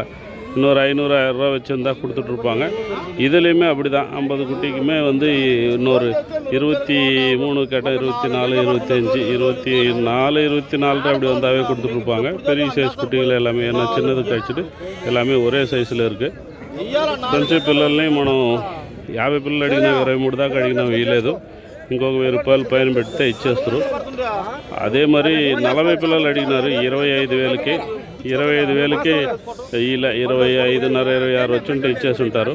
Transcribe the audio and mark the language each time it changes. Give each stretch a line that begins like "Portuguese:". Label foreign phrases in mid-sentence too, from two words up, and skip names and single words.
Tamil: இன்னொரு 500, 1000 ரூபா வச்சுருந்தா கொடுத்துட்ருப்பாங்க. இதுலேயுமே அப்படி தான். 50 குட்டிக்குமே இன்னொரு 23 கேட்டால் 24, 25, 24, 24 அப்படி வந்தாவே கொடுத்துட்ருப்பாங்க. பெரிய சைஸ் குட்டிகள் எல்லாமே, ஏன்னா చిన్నది கழிச்சுட்டு எல்லாமே
Telugu: ఒరే సైజులో
Tamil: இருக்குது.
Telugu: కొంచెం పిల్లల్ని మనం 50 పిల్లలు అడిగినా 23 దాకా అడిగినా వేయలేదు. ఇంకొక 1000 రూపాయలు పైన పెడితే ఇచ్చేస్తారు. అదే మరి 40 పిల్లలు అడిగినారు 25,000కి. 25,000కి ఇలా 25.5, 26 వచ్చి ఉంటే ఇచ్చేసి ఉంటారు.